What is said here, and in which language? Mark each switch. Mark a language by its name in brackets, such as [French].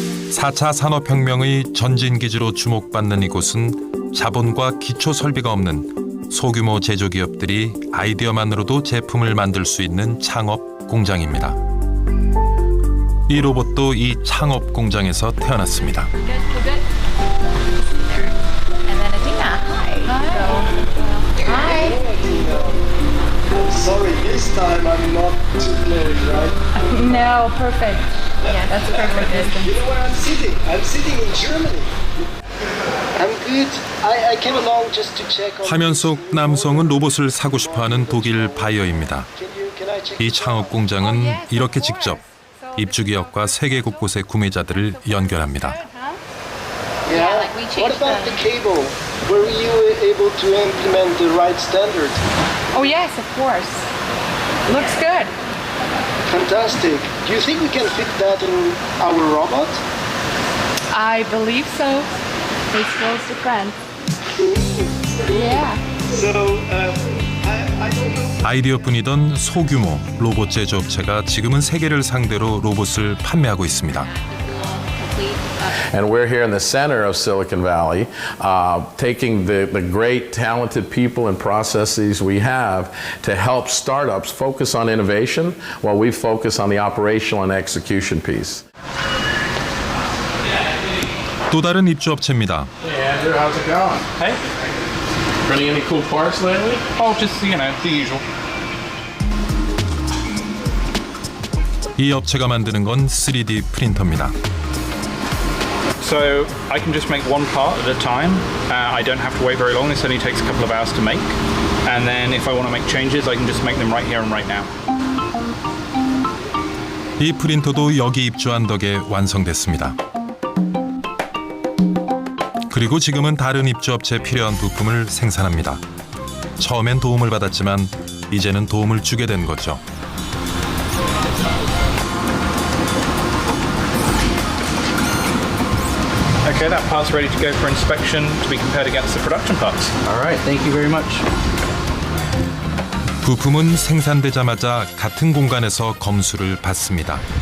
[Korean] (4차) 산업혁명의 전진기지로 주목받는 이곳은 자본과 기초 설비가 없는 소규모 제조기업들이 아이디어만으로도 제품을 만들 수 있는 창업 공장입니다. 이 로봇도 이 창업 공장에서 태어났습니다. [English] Sorry, this time I'm not too close, right? No, perfect. Yeah, that's perfect distance. You know where I'm sitting? I'm sitting in Germany. I'm good. I came along just to check on... [Korean] 화면 속 남성은 로봇을 사고 싶어하는 독일 바이어입니다. 이 창업 공장은 이렇게 직접 입주기업과 세계 곳곳의 구매자들을 연결합니다. [English] Yeah. What about the cable? Were you able to implement the right standard? Oh yes, of course. Looks good. Fantastic. Do you think we can fit that in our robot? I believe so. It's close to friends. Yeah. So, I don't know. [Korean] 아이디어뿐이던 소규모 로봇 제조업체가 지금은 세계를 상대로 로봇을 판매하고 있습니다. [English] And we're here in the center of Silicon Valley, taking the great talented people and processes we have to help startups focus on innovation while we focus on the operational and execution piece. [Korean] 또 다른 입주업체입니다. [English] Hey Andrew, how's it going? Hey. Running any cool parts lately? Oh, just, you know, the usual. [Korean] 이 업체가 만드는 건 3D 프린터입니다. [English] So I can just make one part at a time. I don't have to wait very long. This only takes a couple of hours to make. And then if I want to make changes, I can just make them right here and right now. [Korean] 이 프린터도 여기 입주한 덕에 완성됐습니다. 그리고 지금은 다른 입주업체에 필요한 부품을 생산합니다. 처음엔 도움을 받았지만 이제는 도움을 주게 된 거죠. [English] Okay, that part's ready to go for inspection to be compared against the production parts. All right, thank you very much. [Korean] 부품은 생산되자마자 같은 공간에서 검수를 받습니다.